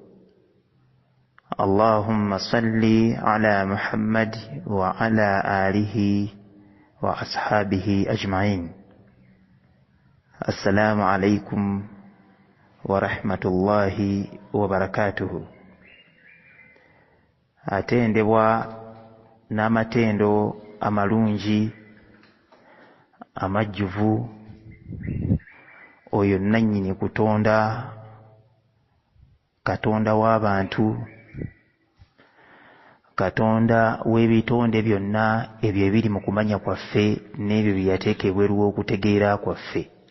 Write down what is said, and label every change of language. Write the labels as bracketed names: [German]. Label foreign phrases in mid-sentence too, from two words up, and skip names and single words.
[Arabic] اللهم صل على محمد وعلى آله وأصحابه أجمعين. السلام عليكم ورحمة الله وبركاته. [Ganda] Atendebwa n'amatendo amalungi amajjuvu oyo nannyini kutonda, Katonda w'abantu, Katonda w'ebitonde byonna ebyo ebiri mu kumanya kwaffe n'ebyo bye yateeka ebweru w'okutegeera kwaffe.